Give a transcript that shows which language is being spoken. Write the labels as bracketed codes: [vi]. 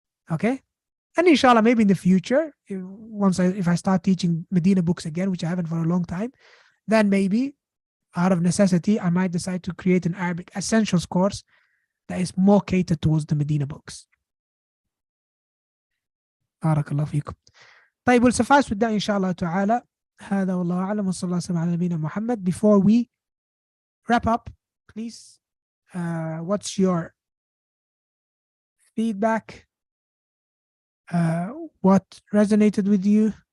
[en] Okay, and inshallah, maybe in the future, if I start teaching Medina books again, which I haven't for a long time, then maybe out of necessity, I might decide to create an Arabic Essentials course that is more catered towards the Medina books. Barakallah fikum. طيب, we'll suffice with that inshallah ta'ala. [ar] هذا والله أعلم وصلى الله وسلم على نبينا Muhammad. [en] Before we wrap up, please, what's your feedback? What resonated with you?